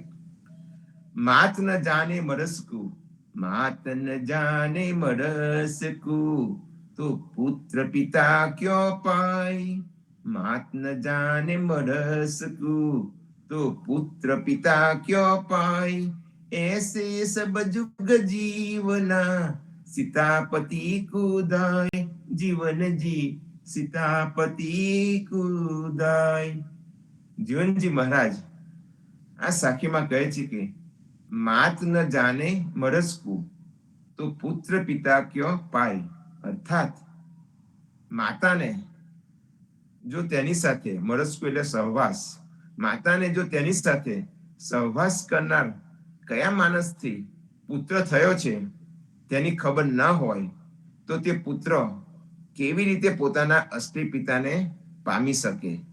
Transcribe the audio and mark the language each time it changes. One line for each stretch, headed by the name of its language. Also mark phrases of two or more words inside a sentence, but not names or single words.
Hindi: मात न जाने मरसकु, मात न जाने मरसकु, तो पुत्र पिता क्यों पाय. मात न जाने मरसकु, तो पुत्र पिता क्यों पाय. ऐसे सब जुग जीवना, सीतापति कुदाय. जीवन जी सीतापति कुदाय.
Gujarati: જીવનજી મહારાજ આ સાખીમાં કહે છે કે
Hindi: मात न जाने मरसकु, तो पुत्र पिता क्यों पाय.
Gujarati: અર્થાત માતાને જો તેની સાથે, મરસકુ એટલે સહવાસ, માતાને જો તેની સાથે સહવાસ કરનાર કયા માણસથી પુત્ર થયો છે તેની ખબર ન હોય તો તે પુત્ર કેવી રીતે પોતાના અસ્થિ પિતાને પામી શકે?